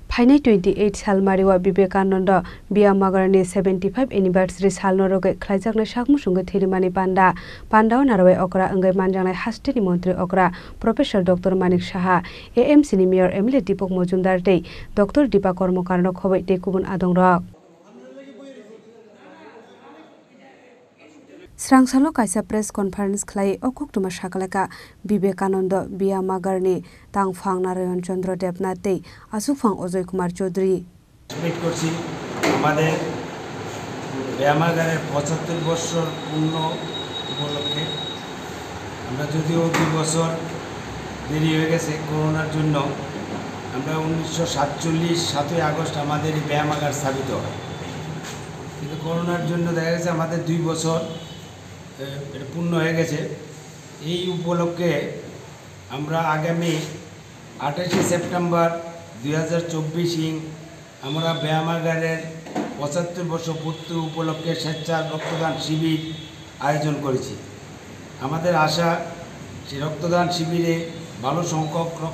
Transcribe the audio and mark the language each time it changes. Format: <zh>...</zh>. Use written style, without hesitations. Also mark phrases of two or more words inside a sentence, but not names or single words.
<trp>थाइनै 28 साल मारिवा विवेकानंद बियामागरनि 75 एनिभार्सारि साल नरगे खलाइजाकनाय साकमुसुंगे थिरिमानि पान्डाव नारवे अकरा अंगै मानजांनाय हास्टेनि मन्त्री अकरा प्रोफेसर डॉक्टर मानिक साहा एएमसी नि मेयर एमएलए दीपक मजुमदार तै डॉक्टर दीपा कर्मकारनो खबै तै गुबुन आदंरक स्रांसालो काइसा</trp> <en>press conference</en> <trp>खलाई अकक्टुमा साकलेका विवेकानंद बियामागरनि तांफां नारायण चंद्र देवनाथ तै आसुफां अजय कुमार चौधरी</trp> <bn>করছি আমাদের বিয়ামাগারের 75 বছর পূর্ণ উপলক্ষে আমরা যদিও 2 বছর দেরি হয়ে গেছে করোনার জন্য আমরা 1947 7 আগস্ট আমাদের এই বিয়ামাগার স্থাপিত হয় কিন্তু করোনার জন্য দেখা গেছে আমাদের 2 বছর এটা পূর্ণ হয়ে গেছে এই উপলক্ষে আমরা আগামী 28 সেপ্টেম্বর 2024 আমরা বিয়ামাগারের 75 বছর পূর্তি উপলক্ষে স্বেচ্ছা রক্তদান শিবির আয়োজন করেছি আমাদের আশা সেই রক্তদান শিবিরে ভালো সংখ্যক</bn>